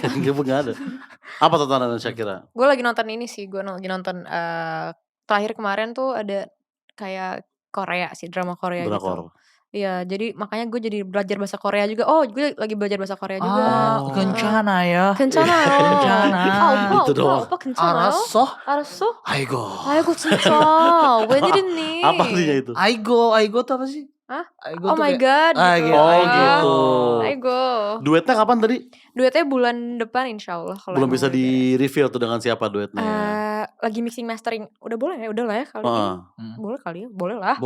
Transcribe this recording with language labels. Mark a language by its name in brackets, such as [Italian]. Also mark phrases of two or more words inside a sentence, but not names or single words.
[Indonesian] Gak ada. Apa tontonan Shakira? Gue lagi nonton ini sih. Gue lagi nonton terakhir kemarin tuh ada kayak Korea sih, drama Korea gitu. Drakor. Iya, jadi makanya gue jadi belajar bahasa Korea juga. Oh, gue lagi belajar bahasa Korea juga. Kencana ya. [Korean] 괜찮아요. 괜찮아. 오빠, [Indonesian] itu doang. [Korean] 오빠 괜찮아요? 알았어? 알았어? 아이고. 아이고 진짜 웬일이니? [Indonesian] Apa artinya itu? Aigo tuh apa sih? Hah? Aigo Oh tuh my kayak- god. Ah, gitu. gitu. Oh gitu. Aigo. Duetnya kapan tadi? Duetnya bulan depan [Arabic] إن شاء الله. [Indonesian] Kalau Belum emang bisa udah di reveal tuh dengan siapa duetnya. lagi [English] mixing mastering. [Indonesian] Udah boleh ya? Udah lah ya kali ini. Boleh kali ya? Boleh lah.